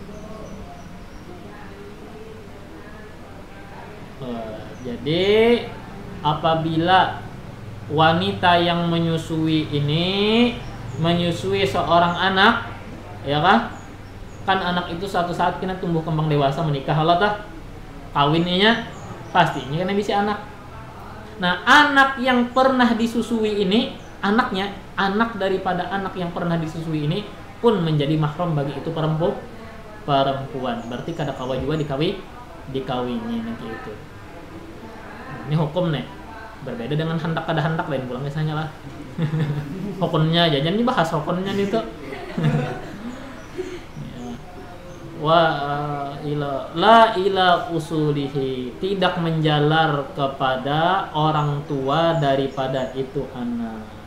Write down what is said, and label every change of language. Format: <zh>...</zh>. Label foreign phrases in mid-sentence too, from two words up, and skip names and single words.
<id>Jadi apabila wanita yang menyusui ini menyusui seorang anak, ya kan anak itu suatu saat kena tumbuh kembang dewasa, menikah Allah tah, kawinnya pastinya kena bisa anak. Nah, anak yang pernah disusui ini, anak daripada anak yang pernah disusui ini pun menjadi mahram bagi itu perempuan.</id> <bjn>Berarti kada kawa juga dikawini nanti itu. Ini hukum nih berbeda dengan hendak kada hendak lain pulang misalnya lah.</bjn> <id>Hukumnya aja jangan dibahas hukumnya itu.</id> <ar>La ila usulihi,</ar> <id>tidak menjalar kepada orang tua daripada itu anak.</id>